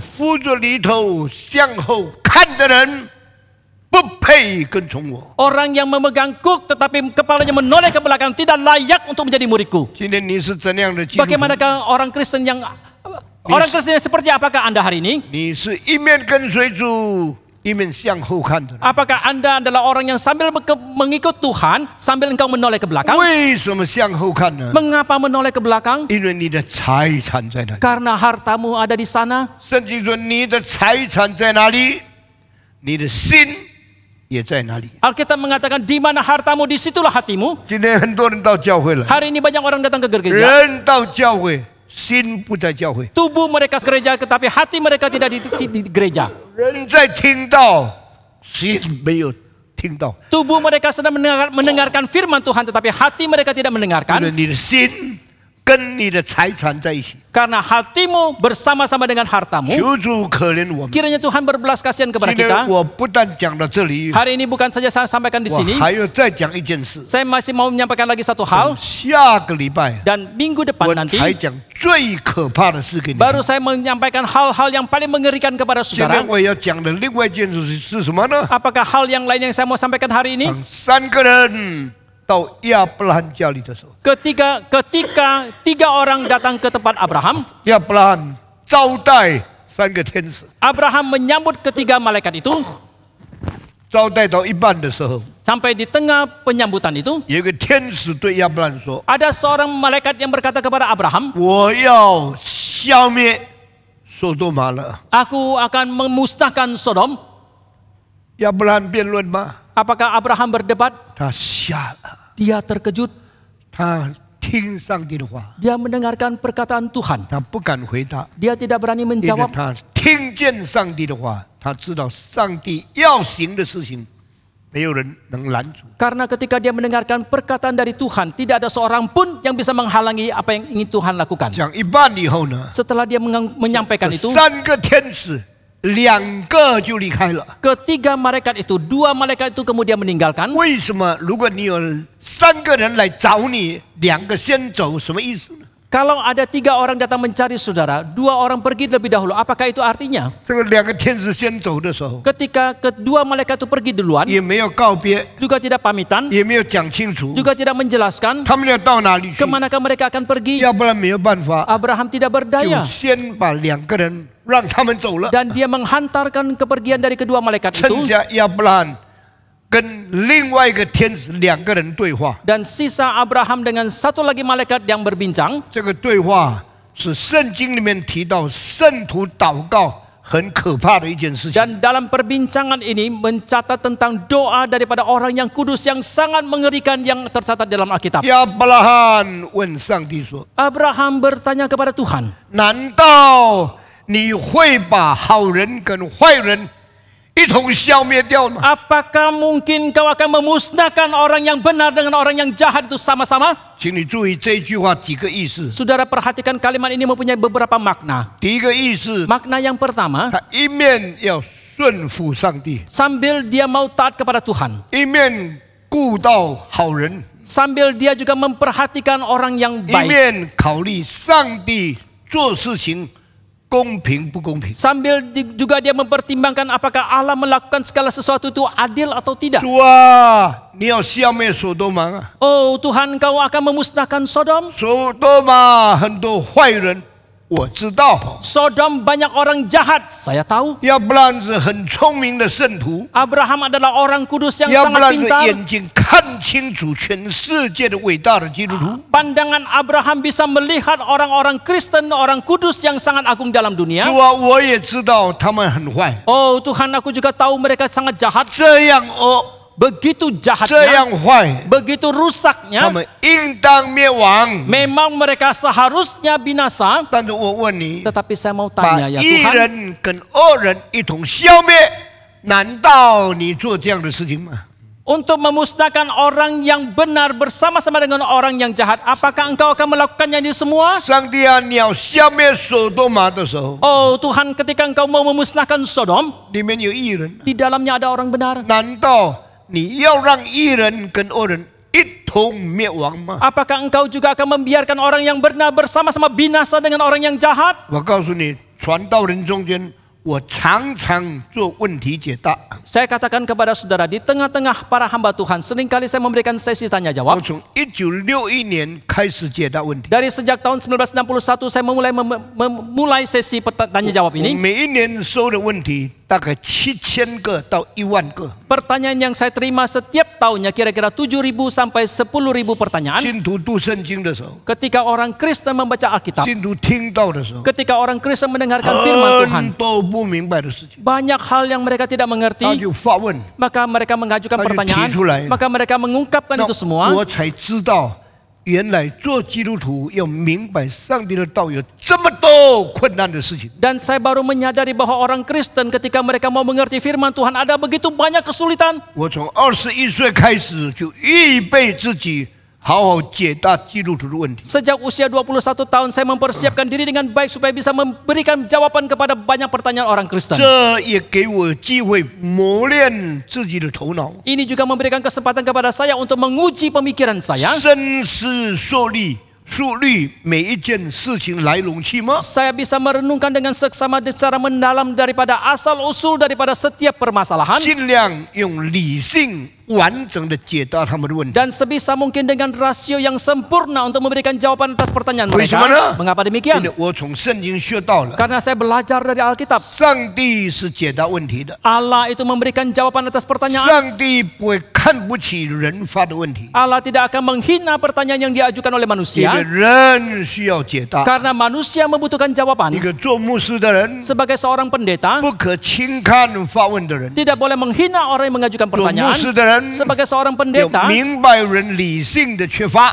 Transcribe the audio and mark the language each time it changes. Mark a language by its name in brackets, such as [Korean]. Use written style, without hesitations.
[Chinese] 扶着犁头向后看的人，不配跟从我。 [Indonesian] orang yang memegang kuk tetapi kepalanya menoleh ke belakang tidak layak untuk menjadi muridku. [Chinese] 今天你是怎样的基督徒？ [Indonesian] Bagaimanakah orang Kristen yang seperti apakah Anda hari ini? [Chinese] 你是一面跟随主，一面向后看的人。 [Indonesian] Apakah Anda adalah orang yang sambil mengikut Tuhan sambil engkau menoleh ke belakang? [Chinese] 为什么向后看呢？ [Indonesian] Mengapa menoleh ke belakang? [Chinese] 因为你的财产在那里。 [Indonesian] Karena hartamu ada di sana. [Chinese] 圣经说，你的财产在哪里，你的心也在哪里。 [Indonesian] Alkitab mengatakan di mana hartamu di situlah hatimu. [Chinese] 今天很多人到教会了， [Indonesian] Hari ini banyak orang datang ke gereja. [Chinese] 人到教会，心不在教会。 [Indonesian] Tubuh mereka gereja tetapi hati mereka tidak di gereja. [Chinese] 人在听到，心没有听到。 [Indonesian] Tubuh mereka sedang mendengarkan firman Tuhan tetapi hati mereka tidak [Chinese] 因为 [Indonesian] mendengarkan. [Chinese] 你的心跟你的财产在一起。 [Indonesian] Karena hatimu bersama-sama dengan hartamu. [Chinese] 求主可怜我们。 [Indonesian] Kiranya Tuhan berbelas kasihan kepada [Chinese] 今 [Indonesian] kita. [Chinese] 天我不但讲到这里， [Indonesian] Hari ini bukan saja saya sampaikan di [Chinese] 我 [Indonesian] sini. [Chinese] 还要再讲一件事。 [Indonesian] Saya masih mau menyampaikan lagi satu hal. [Chinese] 下个礼拜 [Indonesian] Dan minggu depan [Chinese] 我 [Indonesian] nanti [Chinese] 才讲最可怕的事给你。 [Indonesian] baru saya menyampaikan hal-hal yang paling mengerikan kepada [Chinese] 今 [Indonesian] saudara. [Chinese] 天我要讲的另外一件事是什么呢？ [Indonesian] Apakah hal yang lain yang saya mau sampaikan hari ini? [Chinese] 当3个人到亚伯拉罕家里的时候， [Indonesian] Ketika 3 orang datang ke tempat Abraham, [Chinese] 亚伯拉罕招待3个天使， [Indonesian] Abraham menyambut 3 malaikat itu. [Chinese] 招待到一半的时候， [Indonesian] Sampai di tengah penyambutan itu, [Chinese] 有一个天使对亚伯兰说 [Indonesian] ada seorang malaikat yang berkata kepada Abraham,：“ [Chinese] 我要消灭所多玛了。 [Indonesian] Aku akan memusnahkan Sodom. ” [Chinese] 亚伯兰辩论吗？ [Indonesian] Apakah Abraham berdebat? [Chinese] 他瞎了， [Indonesian] Dia terkejut. [Chinese] 他听上帝的话， [Indonesian] Dia mendengarkan perkataan Tuhan. [Chinese] 他不敢回答， [Indonesian] Dia tidak berani [Chinese] 因为 [Indonesian] menjawab [Chinese] 他听见上帝的话，他知道上帝要行的事情，没有人能拦阻。 [Indonesian] karena ketika dia mendengarkan perkataan dari Tuhan, tidak ada seorang pun yang bisa menghalangi apa yang ingin Tuhan lakukan. [Chinese] 讲一半以后呢， [Indonesian] Setelah dia menyampaikan [Chinese] 这 [Indonesian] itu, [Chinese] 三个天使2个就离开了。 [Indonesian] ketiga malaikat itu, dua malaikat itu kemudian meninggalkan. [Chinese] 为什么？如果你有3个人来找你，2个先走，什么意思呢？ [Indonesian] Kalau ada 3 orang datang mencari saudara, 2 orang pergi lebih dahulu. Apakah itu artinya? [Chinese] 这个2个天使先走的时候， [Indonesian] Ketika kedua malaikat itu pergi duluan, [Chinese] 也没有告别， [Indonesian] juga tidak pamitan, [Chinese] 也没有讲清楚， [Indonesian] juga tidak menjelaskan [Chinese] 他们要到哪里去？ [Indonesian] kemanakah mereka akan pergi. [Chinese] 要不然没有办法， [Indonesian] Abraham tidak [Chinese] 就 [Indonesian] berdaya [Chinese] 先把2个人让他们走了， [Indonesian] dan dia menghantarkan kepergian dari kedua malaikat [Chinese] 剩 [Indonesian] itu. [Chinese] 下亚伯拉罕跟另外一个天使2个人对话。 [Indonesian] Dan sisa Abraham dengan satu lagi malaikat yang berbincang. [Chinese] 这个对话是圣经里面提到圣徒祷告很可怕的一件事情。 [Indonesian] Dan dalam perbincangan ini mencatat tentang doa daripada orang yang kudus yang sangat mengerikan yang tercatat dalam Alkitab. [Chinese] 亚伯拉罕问上帝说 [Indonesian] Abraham bertanya kepada Tuhan, [Chinese] 难道你会把好人跟坏人一同消灭掉吗？ [Indonesian] apakah mungkin kau akan memusnahkan orang yang benar dengan orang yang jahat itu sama-sama? [Chinese] 请你注意这一句话几个意思。 [Indonesian] Saudara perhatikan kalimat ini mempunyai beberapa makna. [Chinese] 第一个意思， [Indonesian] Makna yang pertama, [Chinese] 他一面要顺服上帝， [Indonesian] sambil dia mau taat kepada Tuhan, [Chinese] 一面顾到好人， [Indonesian] sambil dia juga memperhatikan orang yang [Chinese] 一 [Indonesian] baik, [Chinese] 面考虑上帝做事情公平不公平。 [Indonesian] sambil juga dia mempertimbangkan apakah Allah melakukan segala sesuatu itu adil atau tidak. [Chinese] 主啊，你要消灭所多玛啊！ [Indonesian] Oh Tuhan, kau akan memusnahkan Sodom. [Chinese] 所多玛很多坏人，我知道。 [Indonesian] Sodom banyak orang jahat, saya tahu. [Chinese] 亚伯拉罕是很聪明的圣徒， [Indonesian] Abraham adalah orang kudus yang [Chinese] 亚伯 [Indonesian] sangat [Chinese] 拉罕是 [Indonesian] pintar. [Chinese] 眼睛看清楚全世界的伟大的基督徒。 [Indonesian] Pandangan Abraham bisa melihat orang-orang Kristen, orang kudus yang sangat agung dalam dunia. [Chinese] 主啊，我也知道他们很坏， [Indonesian] Oh Tuhan, aku juga tahu mereka sangat jahat. [Chinese] 这样 [Indonesian] Begitu [Chinese] 这 [Indonesian] jahatnya, [Chinese] 样坏， [Indonesian] begitu [Chinese] 他 [Indonesian] rusaknya. [Chinese] 们应当灭亡。 [Indonesian] Memang mereka seharusnya binasa. [Chinese] 但是我问你， [Indonesian] Tetapi saya mau [Chinese] 把 [Indonesian] tanya ya [Chinese] 一 [Indonesian] Tuhan, [Chinese] 人跟恶人一同消灭，难道你做这样的事情吗？ [Indonesian] untuk memusnahkan orang yang benar bersama-sama dengan orang yang jahat, apakah engkau akan melakukannya ini semua? [Chinese] 上帝啊，你要消灭所多玛的时候， [Indonesian] Oh Tuhan, ketika engkau mau memusnahkan Sodom, [Chinese] 里面有义人， [Indonesian] di dalamnya ada orang benar. [Chinese] 难道你要让义人跟恶人一同灭亡吗？ [Indonesian] Apakah engkau juga akan membiarkan orang yang benar bersama-sama binasa dengan orang yang jahat? [Chinese] 我告诉你，传道人中间，我常常做问题解答。 [Indonesian] Saya katakan kepada saudara, di tengah-tengah para hamba Tuhan, seringkali saya memberikan sesi tanya [Chinese] 我 [Indonesian] jawab. [Chinese] 从1961年开始解答问题， [Indonesian] Dari sejak tahun 1961 saya memulai sesi tanya jawab [Chinese] 我 [Indonesian] ini. [Chinese] 每一年收的问题大概7000个到10000个。 [Indonesian] Pertanyaan yang saya terima setiap tahunnya kira-kira 7.000 sampai 10.000 pertanyaan. [Chinese] 信徒读圣经的时候， [Indonesian] Ketika orang Kristen membaca Alkitab, [Chinese] 信徒听到的时候， [Indonesian] ketika orang Kristen mendengarkan firman Tuhan, [Chinese] 很多不明白的事情， [Indonesian] banyak hal yang mereka tidak mengerti, [Chinese] 就发问， [Indonesian] maka mereka mengajukan Lalu pertanyaan, [Chinese] 提出来。 [Indonesian] maka mereka mengungkapkan [Chinese] 那 [Indonesian] itu semua. [Chinese] 我才知道，原来做基督徒要明白上帝的道有这么多困难的事情。 [Indonesian] Dan saya baru menyadari bahwa orang Kristen ketika mereka mau mengerti firman Tuhan ada begitu banyak kesulitan. [Chinese] 我从21岁开始就预备自己好好解答基督徒的问题。 [Indonesian] Sejak usia 21 tahun saya mempersiapkan diri dengan baik supaya bisa memberikan jawaban kepada banyak pertanyaan orang Kristen. [Chinese] 这也给我机会磨练自己的头脑， [Indonesian] Ini juga memberikan kesempatan kepada saya untuk menguji pemikiran saya. [Chinese] 深思熟虑每一件事情来龙去脉， [Indonesian] Saya bisa merenungkan dengan seksama secara mendalam daripada asal usul daripada setiap permasalahan. [Chinese] 尽量用理性完整的解答他们的问题。 [Indonesian] dan sebisa mungkin dengan rasio yang sempurna untuk memberikan jawaban atas pertanyaan [Chinese] 为什么 [Indonesian] mereka. [Chinese] 呢？ [Indonesian] Mengapa [Chinese] 因 [Indonesian] demikian? [Chinese] 为我从圣经学到了， [Indonesian] Karena saya belajar dari Alkitab. [Chinese] 上帝是解答问题的， [Indonesian] Allah itu memberikan jawaban atas pertanyaan. [Chinese] 上帝不会看不起人发的问题， [Indonesian] Allah tidak akan menghina pertanyaan yang diajukan oleh [Chinese] 因为 [Indonesian] manusia. [Chinese] 人需要解答。 [Indonesian] Karena manusia membutuhkan [Chinese] 一 [Indonesian] jawaban. [Chinese] 个做牧师的人， [Indonesian] Sebagai seorang pendeta, [Chinese] 不可轻看发问的人。 [Indonesian] tidak boleh menghina orang yang mengajukan [Chinese] 做牧 [Indonesian] pertanyaan. [Chinese] 师的人 [Indonesian] Sebagai seorang [Chinese] 有 [Indonesian] pendeta, [Chinese] 明白人理性的缺乏，